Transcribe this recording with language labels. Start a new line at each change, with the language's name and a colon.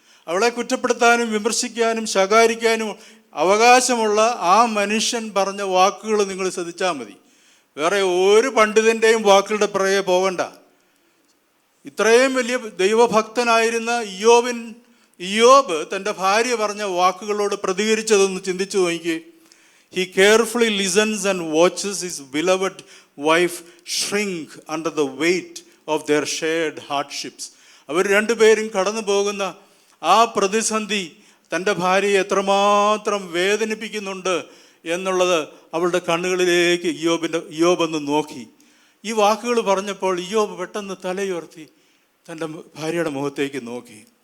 Malayalam: അവളെ കുറ്റപ്പെടുത്താനും വിമർശിക്കാനും ശകാരിക്കാനും അവകാശമുള്ള ആ മനുഷ്യൻ പറഞ്ഞ വാക്കുകൾ നിങ്ങൾ ശ്രദ്ധിച്ചാൽ മതി. വേറെ ഒരു പണ്ഡിതൻ്റെയും വാക്കുകളുടെ പിറകെ പോകണ്ട. ഇത്രയും വലിയ ദൈവഭക്തനായിരുന്ന ഇയ്യോബ് തൻ്റെ ഭാര്യ പറഞ്ഞ വാക്കുകളോട് പ്രതികരിച്ചതൊന്ന് ചിന്തിച്ചു നോക്കി.
English: He carefully listens and watches his beloved wife shrink under the weight of their shared hardships.
Malayalam: അവർ രണ്ടുപേരും കടന്നു പോകുന്ന ആ പ്രതിസന്ധി തൻ്റെ ഭാര്യയെ എത്രമാത്രം വേദനിപ്പിക്കുന്നുണ്ട് എന്നുള്ളത് അവളുടെ കണ്ണുകളിലേക്ക് ഇയ്യോബ് ഒന്ന് നോക്കി. ഈ വാക്കുകൾ പറഞ്ഞപ്പോൾ ഇയ്യോബ് പെട്ടെന്ന് തലയുയർത്തി തൻ്റെ ഭാര്യയുടെ മുഖത്തേക്ക് നോക്കി.